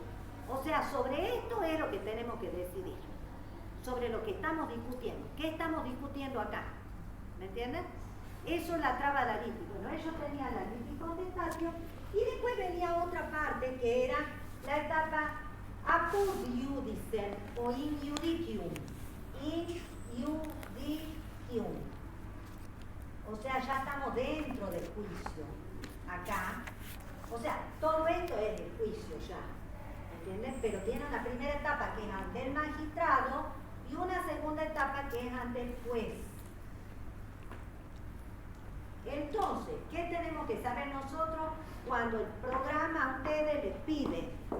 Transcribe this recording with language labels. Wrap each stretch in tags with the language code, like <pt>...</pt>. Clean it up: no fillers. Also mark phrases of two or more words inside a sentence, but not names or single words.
<es>O sea, sobre esto es lo que tenemos que decidir, sobre lo que estamos discutiendo. ¿Qué estamos discutiendo acá? ¿Me entienden? Eso es la traba de la litis. Bueno, ellos tenían la</es> <la>litis contestatio</la> <es>y después venía otra parte que era la etapa</es> <la>apud iudicem</la> <es>o</es> <la>in judicium. In judicium.</la> <es>O sea, ya estamos dentro del juicio. Acá. O sea, todo esto es el juicio ya. ¿Entienden? Pero tiene una primera etapa que es ante el magistrado y una segunda etapa que es ante el juez. Entonces, ¿qué tenemos que saber nosotros cuando el programa a ustedes les pide?</es>